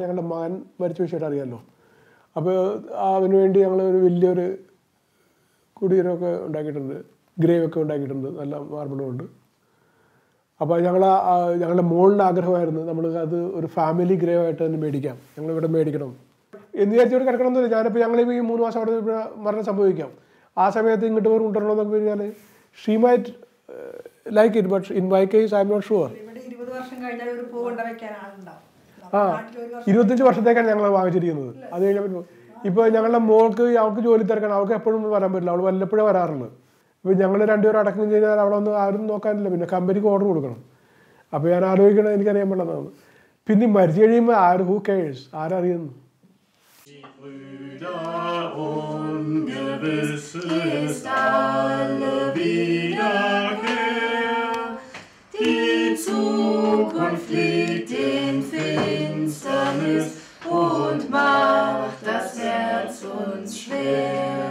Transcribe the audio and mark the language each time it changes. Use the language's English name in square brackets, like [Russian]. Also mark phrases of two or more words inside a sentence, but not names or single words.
[Malayalam] ഞങ്ങളുടെ മകൻ മരിച്ച വിഷയമായിട്ട് അറിയാമല്ലോ. അപ്പോൾ അവന് വേണ്ടി ഞങ്ങൾ ഒരു വലിയൊരു കുടീരമൊക്കെ ഉണ്ടാക്കിയിട്ടുണ്ട്, ഗ്രേവൊക്കെ ഉണ്ടാക്കിയിട്ടുണ്ട്, നല്ല മാർബിളും ഉണ്ട്. അപ്പോൾ ഞങ്ങളുടെ മോളിൻ്റെ ആഗ്രഹമായിരുന്നു നമ്മൾ അത് ഒരു [English] family grave [Malayalam] ആയിട്ട് തന്നെ മേടിക്കാം, ഞങ്ങളിവിടെ മേടിക്കണം എന്ന് വിചാരിച്ചോട് കിടക്കണമെന്നില്ല. ഞാനിപ്പോൾ ഞങ്ങളിപ്പോൾ ഈ 3 മാസം അവിടെ മരണം സംഭവിക്കാം, ആ സമയത്ത് ഇങ്ങോട്ട് പോയി കൊണ്ടുവരണമെന്നൊക്കെ പറഞ്ഞാൽ [English] she might like it, but in my case I'm not sure. [Malayalam] 25 വർഷത്തേക്കാണ് ഞങ്ങൾ വാങ്ങിച്ചിരിക്കുന്നത്. അത് കഴിഞ്ഞപ്പോൾ ഇപ്പോൾ ഞങ്ങളുടെ മോൾക്ക് അവൾക്ക് ജോലി തിരക്കണം, അവൾക്ക് എപ്പോഴും വരാൻ പറ്റില്ല, അവൾ വല്ലപ്പോഴേ വരാറുള്ളൂ. ഇപ്പോൾ ഞങ്ങൾ രണ്ടുപേരും അടക്കം കഴിഞ്ഞാൽ അവിടെ ഒന്നും ആരും നോക്കാനില്ല, പിന്നെ കമ്പനിക്ക് ഓർഡർ കൊടുക്കണം. അപ്പോൾ ഞാൻ ആലോചിക്കണത് എനിക്കറിയാൻ പാടില്ലെന്നാണ്. പിന്നെ മരിച്ചു കഴിയുമ്പോൾ [English] who cares, [Malayalam] ആരറിയുന്നു? [German] Die Zukunft liegt in Finsternis und macht das Herz uns schwer.